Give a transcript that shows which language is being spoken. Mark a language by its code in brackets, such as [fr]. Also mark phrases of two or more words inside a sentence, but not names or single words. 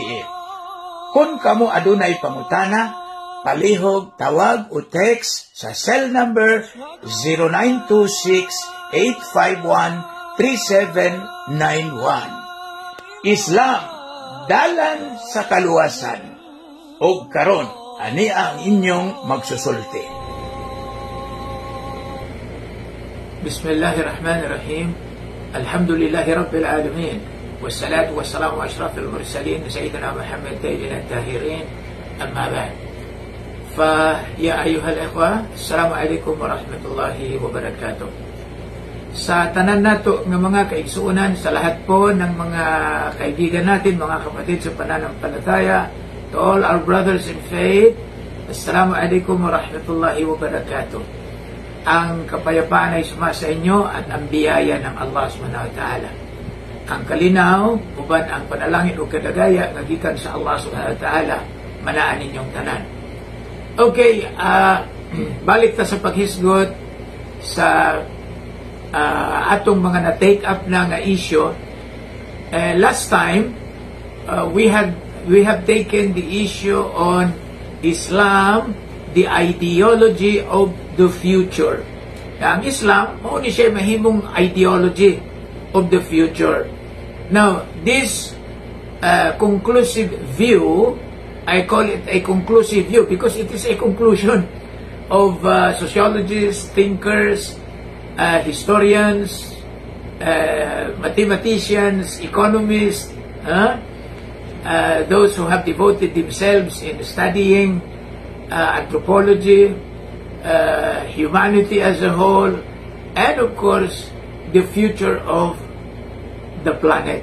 [ceb] Kung kamo adunay pangutana, palihog, tawag o text sa cell number 0926-851-3791. Islam, dalan sa kaluwasan. O karon, ani ang inyong magsusulti. [ar] بسم الله الرحمن الرحيم. الحمد لله رب العالمين والصلاة والسلام أشرف المرسلين سيدنا محمد الطيبين الطاهرين. أما بعد. يا أيها الإخوة، السلام عليكم ورحمة الله وبركاته. [ceb] Sa tanan nato ng mga kaigsuunan, [tl] sa lahat po ng mga kaibigan natin, mga kapatid sa pananampalataya, [en] to all our brothers in faith, [ar] السلام عليكم ورحمة الله وبركاته. [tl] Ang kapayapaan ay sumasa inyo at ang biyaya ng Allah [ar] سبحانه وتعالى. [ceb] Ang kalinaw, uban ang panalangin o kadagaya nga gikan sa Allah [ar] سبحانه وتعالى, [ceb] manaan ninyong tanan. Okay, balik ta sa paghisgot sa atong mga na-take up na nga issue. [en] Last time, we have taken the issue on Islam, the ideology of the future. [ceb] Ang Islam, mao ni siya mahimong [en] ideology of the future. Now, this conclusive view, I call it a conclusive view because it is a conclusion of sociologists, thinkers, historians, mathematicians, economists, those who have devoted themselves in studying anthropology, humanity as a whole, and of course, the future of the planet.